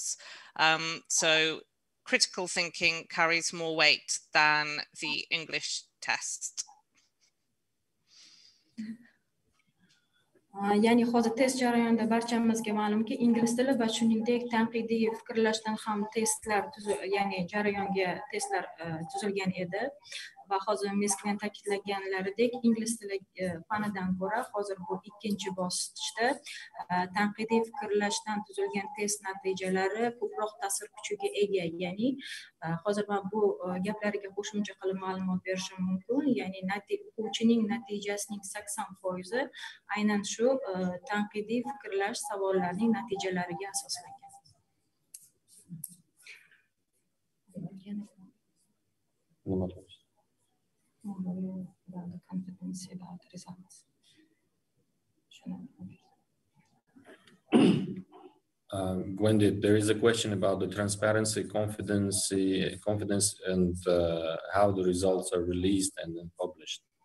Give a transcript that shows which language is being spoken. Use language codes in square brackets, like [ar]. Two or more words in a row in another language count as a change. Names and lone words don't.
[en] So critical thinking carries more weight than the English test. [uz] Ya'ni hozir test jarayonida barchamizga ma'lumki, ingliz tili va shuningdek tanqidiy fikrlashdan ham testlar, ya'ni jarayonga testlar tuzilgan edi. Va hozir Meskin ta'kidlaganlaridek, ingliz tili fanidan ko'ra hozir bu ikkinchi bosqichda tanqidiy fikrlashdan tuzilgan test natijalari ko'proq ta'sir kuchiga ega. Ya'ni hozir men bu gaplariga qo'shimcha qilib ma'lumot berishim mumkin. Ya'ni o'quvchining natijasining 80% aynan shu tanqidiy fikrlash savollarining natijalariga asoslangan. [en] Wendy, there is a question about the transparency, confidence, and how the results are released and then published.